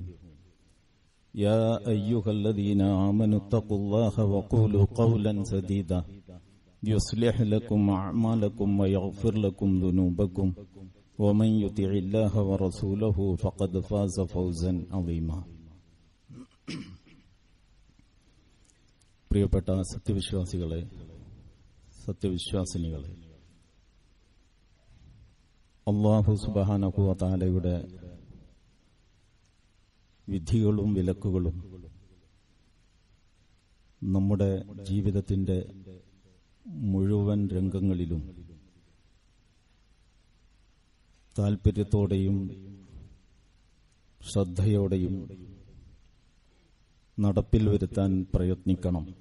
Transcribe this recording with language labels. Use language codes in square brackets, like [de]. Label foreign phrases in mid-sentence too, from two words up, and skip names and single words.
[ar] يا أيها الذين آمنوا اتقوا الله وقولوا قولا سديدا يصلح لكم أعمالكم ويغفر لكم ذنوبكم، ومن يطع الله ورسوله فقد فاز فوزا عظيما. [ml] പ്രിയപ്പെട്ട സത്യവിശ്വാസികളെ, സത്യവിശ്വാസിനികളെ, അല്ലാഹു [ar] سبحانه وتعالى [ml] വിധികളും വിലക്കുകളും നമ്മുടെ ജീവിതത്തിന്റെ മുഴുവൻ രംഗങ്ങളിലും താൽപര്യത്തോടെയും ശ്രദ്ധയോടെയും നടപ്പിൽ വരുത്താൻ പ്രയത്നിക്കണം.